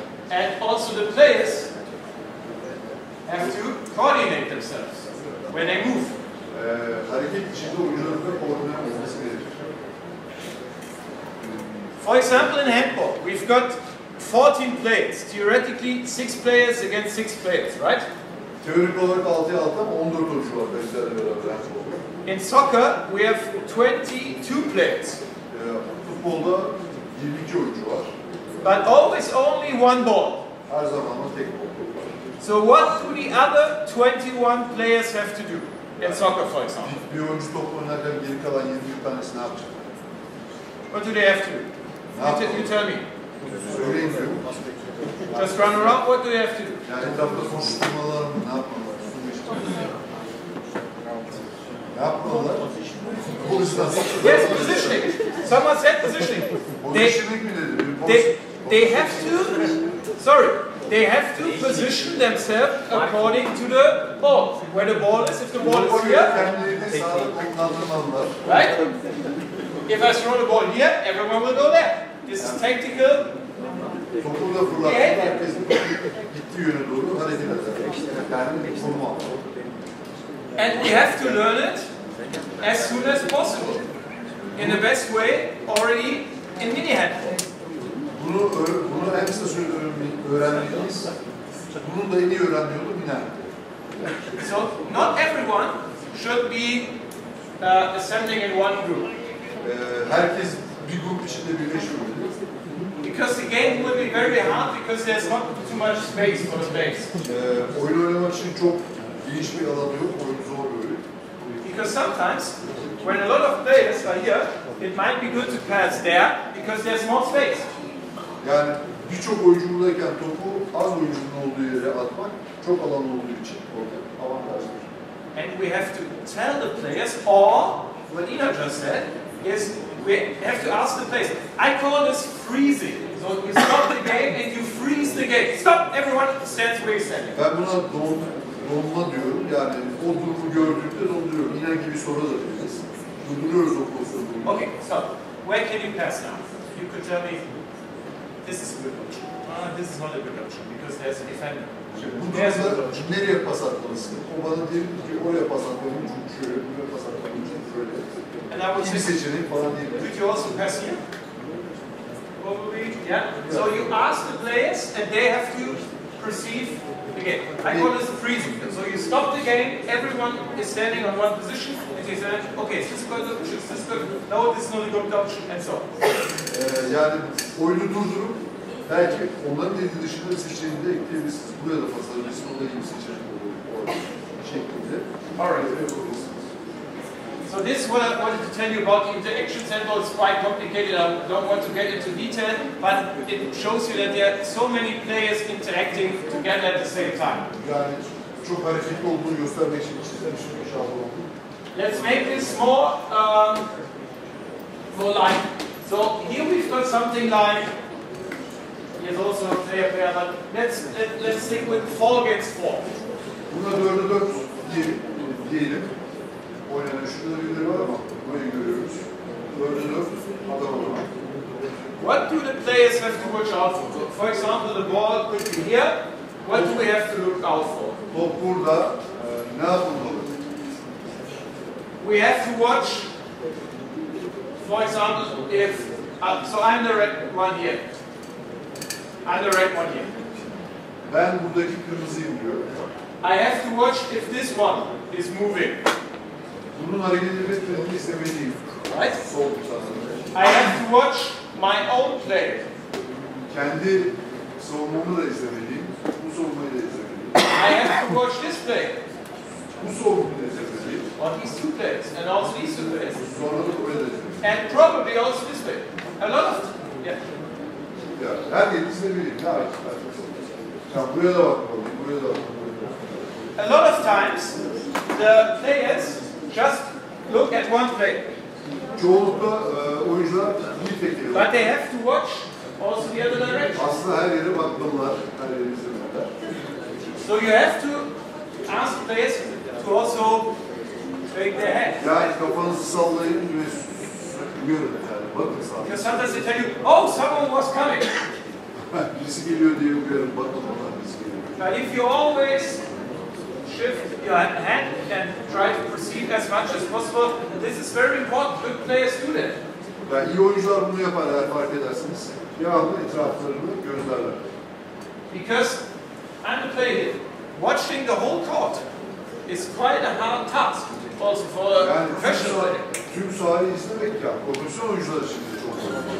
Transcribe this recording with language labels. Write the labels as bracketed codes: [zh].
[en] And also the players have to coordinate themselves when they move. [tr] Hareket içinde oyuncuların da koordine olması gerekir. [en] For example, in handball, we've got 14 players. Theoretically, 6 players against 6 players, right? [tr] Teorik olarak 6'ya 6 ama 14 oyuncu var bizlerle beraber handbolda. [en] In soccer, we have 22 players. [tr] Futbolda 22 oyuncu var. [en] But always only one ball. [tr] Her zaman da tek bol var. [en] So what do the other 21 players have to do in soccer, for example? [tr] Bir oyuncu top oynarken geri kalan 21 tanesi ne yapacak? [en] What do they have to do? You tell me. [tr] Söyleyin diyor. [en] Just run around, what do they have to do? [tr] Yani etrafta koşturmalar mı? Ne yapmalılar? Ne yapmalılar? Polisler. [en] Yes, positioning. Someone said positioning. Pozisyonlik mi dedi? They have to, sorry, they have to position themselves according to the ball. Where the ball is, if the ball is here, [tr] Kendilerini sağda konumlandırmalılar. [en] right? If I throw the ball here, everyone will go there. This is tactical. [tr] Topu da fırlattılar. Herkes gittiği yöne doğru hareket eder. Yani konum alır. [en] And we have to learn it as soon as possible. In the best way, already in mini handball. [tr] Bunu en kısa sürede öğrenmeliyiz. Bunun da en iyi öğrenme yolu mini handball. [en] So not everyone should be assembling in one group. [tr] Herkes bir grup içinde birleşmemeli. [en] Because the game will be very hard because there's not too much space for the players. [tr] Oyun oynamak için çok geniş bir alan yok. Oyun zor bir oyun. [en] Because sometimes, when a lot of players are here, it might be good to pass there because there's more space. [tr] Yani birçok oyuncu buradayken topu az oyuncunun olduğu yere atmak çok alan olduğu için orada avantajdır. [en] And we have to tell the players, or what Ina just said, is we have to ask the players. I call this freezing. So you stop the game and you freeze the game. Stop, everyone stands where you're standing. [tr] Ben buna donma diyorum. Yani o durumu gördüğümde donduruyorum. İnan gibi soru da deriz. Durduruyoruz o pozisyonu. [en] Okay, stop. Where can you pass now? You could tell me, this is a good option. This is not a good option because there's a defender. [tr] Bu durumda nereye pas atmalısın? O bana diyebilir ki oraya pas atmalıyım çünkü şöyle, buraya pas atmalıyım çünkü şöyle. [en] And I would [tr] İyi bir [en] say, [tr] seçenek falan diyebilir. [en] could you also pass here? Probably, yeah. So you ask the players and they have to perceive the game. I call this freezing. So you stop the game, everyone is standing on one position, and you say, okay, is this a good option, is this good? No, this is not a good option, and so on. [tr] Yani oyunu durdurup belki onların dediği dışında bir seçeneğini de ekleyebilirsiniz. Buraya da pas atabilirsiniz, o da iyi bir seçenek olur. O şeklinde. [en] Alright. So this is what I wanted to tell you about the interactions. Hentbol is quite complicated. I don't want to get into detail, but it shows you that there are so many players interacting together at the same time. [tr] Yani çok hareketli olduğunu göstermek için çizilmiş bir şablon. Let's make this more like. So here we've got something like. Here's also a player, but let's stick with 4 against 4. Buna 4'e 4 diyelim. Oynanan şurada birileri var ama burayı görüyoruz. 4'e 4 adam olarak. [en] What do the players have to watch out for? For example, the ball could be here. What do we have to look out for? [tr] Top burada. Ne yapılmalı? [en] We have to watch, for example, if, so I'm the red one here. I'm the red one here. [tr] Ben buradaki kırmızıyım diyor. [en] I have to watch if this one is moving. [tr] Bunun hareket etmediğini izlemeliyim. [en] Right? [tr] Sol tarafında. [en] I have to watch my own play. [tr] Kendi savunmamı da izlemeliyim. Bu savunmayı da izlemeliyim. [en] I have to watch this play. [tr] Bu savunmayı da izlemeliyim. [en] Or these two plays, and also these two plays. [tr] Sonra da buraya da izlemeliyim. [en] And probably also this play. A lot of yeah. [tr] Ya, her yeri izlemeliyim. Ne yapayım? Ya, buraya da bakmalıyım. Buraya da bakmalıyım. [en] A lot of times, the players just look at one play. [tr] Çoğunlukla oyuncular bir tek [en] But they have to watch also the other direction. [tr] aslında her yere bakmalılar, her yere izlemeliler. [en] So you have to ask players to also shake their head. [tr] Yani kafanızı sallayın ve uyarın yani, bakın sağa. [en] Because sometimes they tell you, oh, someone was coming. [tr] Birisi geliyor diye uyarın, bakın ona birisi geliyor. [en] But if you always shift your hand and try to perceive as much as possible, this is very important. Good players do that. [tr] Yani iyi oyuncular bunu yaparlar, fark edersiniz. Devamlı etraflarını gözlerler. [en] Because I'm a player, watching the whole court is quite a hard task, also for a [tr] Yani [en] professional player. [tr] tüm sahayı izlemek ya, profesyonel oyuncular için de çok zor.